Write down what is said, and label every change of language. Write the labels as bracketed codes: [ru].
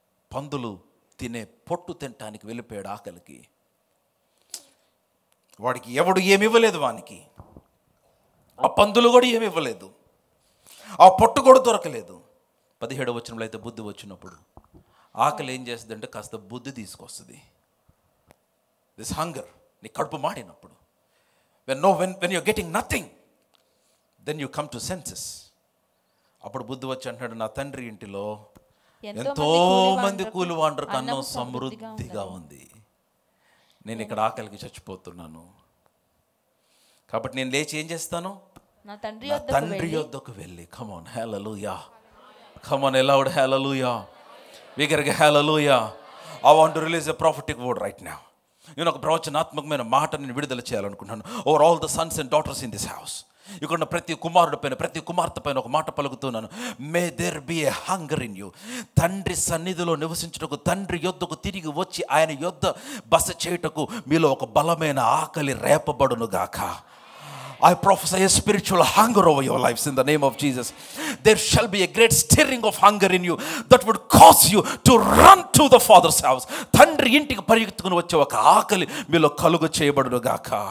[te] పందులు తినే పొట్టు తినటానికి వెళ్ళిపోయాడు ఆకలికి. వాడికి ఎవడు ఏమి ఇవ్వలేదు, వానికి ఆ పందులు కూడా ఏమి ఇవ్వలేదు, ఆ పొట్టు కూడా దొరకలేదు. 17వ వచనంలో అయితే బుద్ధి వచ్చినప్పుడు ఆకలి ఏం చేస్తుందంటే కాస్త బుద్ధి తీసుకొస్తుంది. [en] this hunger, [te] నీ కడుపు మాడినప్పుడు, [en] when you're getting nothing, then you come to senses. [te] అప్పుడు బుద్ధి వచ్చి అంటాడు, నా తండ్రి ఇంటిలో ఎంతో మంది కూలివాండ్రకు అన్నం సమృద్ధిగా ఉంది, నేను ఇక్కడ ఆకలికి చచ్చిపోతున్నాను. కాబట్టి నేను లేచి ఏం చేస్తాను, నా తండ్రి యొద్దకు వెళ్ళి. [en] come on hallelujah, come on aloud hallelujah, [te] బిగ్గరగా హల్లెలూయా. [en] I want to release a prophetic word right now. [te] నేను ఒక ప్రవచనాత్మకమైన మాట నేను విడుదల చేయాలనుకుంటున్నాను. [en] over all the sons and daughters in this house, [te] ఇక్కడ ప్రతి కుమారుడి పైన, ప్రతి కుమార్తె పైన ఒక మాట పలుకుతున్నాను. [en] May there be a hunger in you. [te] తండ్రి సన్నిధిలో నివసించుటకు, తండ్రి యొద్దకు తిరిగి వచ్చి ఆయన యొద్ద బస చేయుటకు మీలో ఒక బలమైన ఆకలి రేపబడును గాక. [en] I prophesy a spiritual hunger over your lives in the name of Jesus. There shall be a great stirring of hunger in you that would cause you to run to the Father's house. [te] తండ్రి ఇంటికి పరిగెత్తుకుని వచ్చే ఒక ఆకలి మీలో కలుగు చేయబడును గాక.